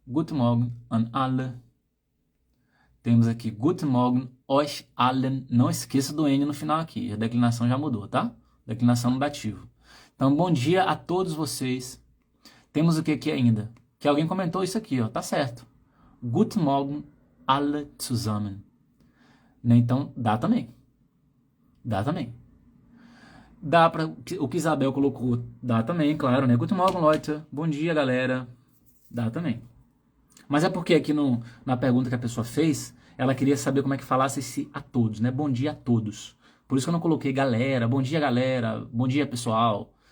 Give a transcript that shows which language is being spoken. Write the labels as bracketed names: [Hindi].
[German] Guten Morgen an alle. [Portuguese] Temos aqui [German] Guten Morgen euch allen. [Portuguese] Não esqueça do N no final aqui, a declinação já mudou, tá? Declinação no dativo. Então, bom dia a todos vocês. Temos o que aqui ainda? Que alguém comentou isso aqui, ó, tá certo. [German] Guten Morgen alle zusammen. [Portuguese] Então, dá também. Dá também. Dá para o que Isabel colocou, dá também, claro, né? [German] Guten Morgen, Leute. [Portuguese] Bom dia, galera. Dá também. Mas é porque aqui na pergunta que a pessoa fez, ela queria saber como é que falasse esse a todos, né? Bom dia a todos. Por isso que eu não coloquei galera, bom dia, pessoal.